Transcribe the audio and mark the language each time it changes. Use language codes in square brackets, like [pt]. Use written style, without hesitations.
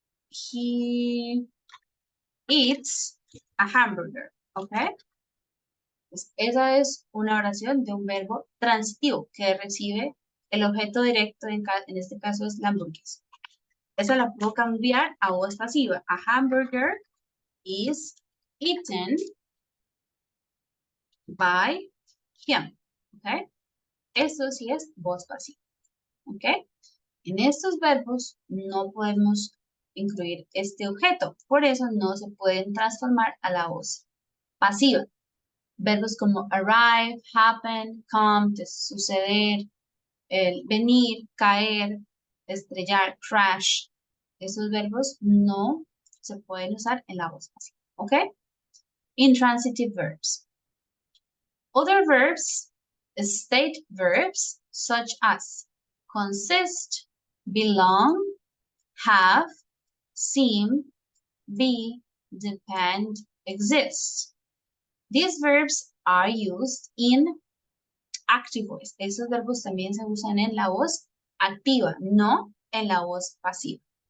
[en] He eats a hamburger. ¿Ok? [es] Pues esa es una oración de un verbo transitivo que recibe el objeto directo, en este caso es la hamburguesa. Eso la puedo cambiar a voz pasiva. [en] A hamburger is eaten by him. [es] ¿Ok? Eso sí es voz pasiva. ¿Ok? En estos verbos no podemos incluir este objeto. Por eso no se pueden transformar a la voz pasiva. Verbos como [en] arrive, happen, come, [es] suceder, el venir, caer, estrellar, crash. Esos verbos no se pueden usar en la voz pasiva. [en] ¿Ok? Intransitive verbs. Other verbs, state verbs, such as consist, belong, have, seem, be, depend, exist. These verbs are used in active voice. [es] Esos verbos también se usan en la voz activa, no en la voz pasiva.